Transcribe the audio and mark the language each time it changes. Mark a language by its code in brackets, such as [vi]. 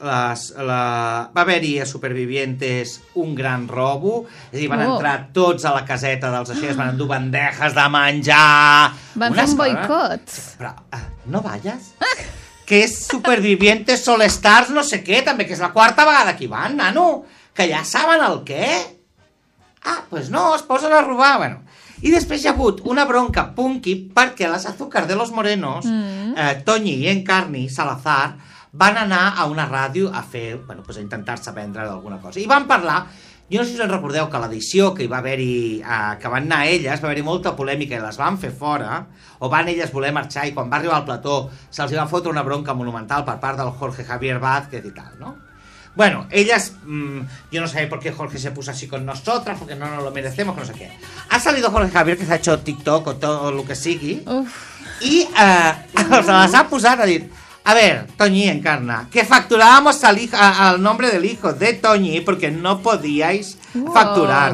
[ca] Va haver-hi a Supervivientes un gran robo, és a dir, van entrar tots a la caseta dels aixers, van endur bandejas de menjar... Van fer un boicot. Però no balles... Que és Supervivientes, Sol Stars, no sé què, també, que és la quarta vegada que hi van, nano, que ja saben el què. Ah, doncs pues no, es posen a robar, bueno. I després hi ha hagut una bronca punky perquè les Azúcar de los Morenos, Toñi i Encarni, Salazar, van anar a una ràdio a fer, bueno, pues a intentar-se vendre d'alguna cosa. I van parlar, jo no sé si us recordeu que l'edició que hi va haver-hi, que van anar elles, va haver-hi molta polèmica i les van fer fora, o van elles voler marxar i quan va arribar al plató se'ls va fotre una bronca monumental per part del Jorge Javier Vázquez i tal, no? [es] Bueno, [ca] elles, [es] yo no sé por qué Jorge se puso así con nosotras, porque no nos lo merecemos, que no sé qué. Ha salido Jorge Javier, que se ha hecho TikTok o todo lo que [ca] sigui, i se les ha posat a dir... [es] A ver, Toñi Encarna, que facturábamos al nombre del hijo de Toñi porque no podíais facturar.